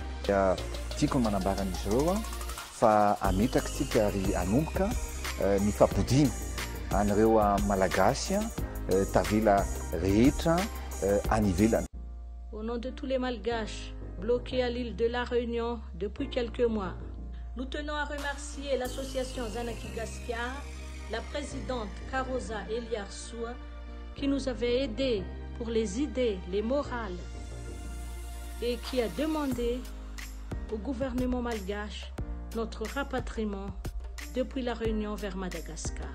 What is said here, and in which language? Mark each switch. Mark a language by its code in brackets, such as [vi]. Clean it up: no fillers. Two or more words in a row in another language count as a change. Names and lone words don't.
[mg] Tiako manambara an'izy ireo fa ametraka tsika ary anomboka ny fampodiana an'ireo malagasy tavela rehetra any ivelany. [fr] Au nom de tous les malgaches bloqués à l'île de la Réunion depuis quelques mois, nous tenons à remercier l'association Zanagasikara, la présidente Karoja Eliarso, qui nous avait aidés pour les idées, les morales, et qui a demandé au gouvernement malgache notre rapatriement depuis la Réunion vers Madagascar.